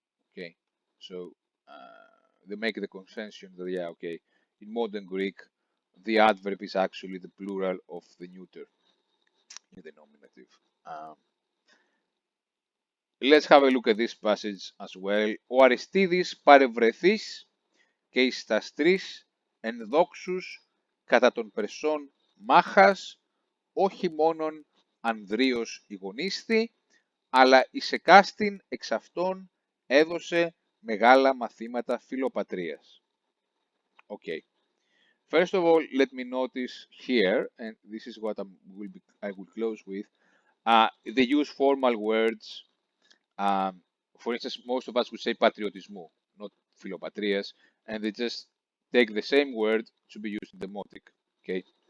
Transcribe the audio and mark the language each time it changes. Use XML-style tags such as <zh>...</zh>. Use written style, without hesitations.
<en>Okay, so they make the concession that yeah, okay, in modern Greek, the adverb is actually the plural of the neuter in the nominative. Um, let's have a look at this passage as well.</en> <el>Ο Αριστίδης παρευρεθείς και εις τας τρεις ενδόξους κατά των Περσών μάχας, όχι μόνον Ανδρίος ηγονίστη, αλλά εις εκάστην εξ αυτών έδωσε μεγάλα μαθήματα φιλοπατρίας.</el> <en>Okay. First of all, let me notice here, and this is what I will close with, they use formal words. For instance, most of us would say patriotismo, not φιλοπατρίας, and they just take the same word to be used in the demotic. Okay.</en>